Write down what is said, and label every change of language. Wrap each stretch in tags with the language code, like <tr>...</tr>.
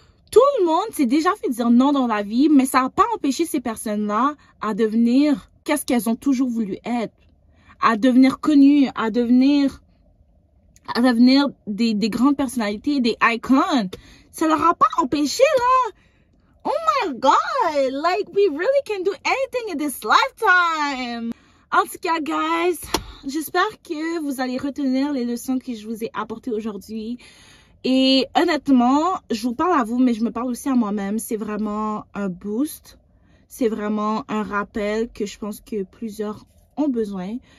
<fr>Tout le monde s'est déjà fait dire non dans la vie, mais ça n'a pas empêché ces personnes-là à devenir qu'est-ce qu'elles ont toujours voulu être, à devenir connues, à devenir des grandes personnalités, des icons. Ça leur a pas empêché, là.</fr> <en>Oh my God, like we really can do anything in this lifetime.</en> <fr>En tout cas, guys, j'espère que vous allez retenir les leçons que je vous ai apportées aujourd'hui. Et honnêtement, je vous parle à vous, mais je me parle aussi à moi-même. C'est vraiment un boost. C'est vraiment un rappel que je pense que plusieurs ont besoin.</fr>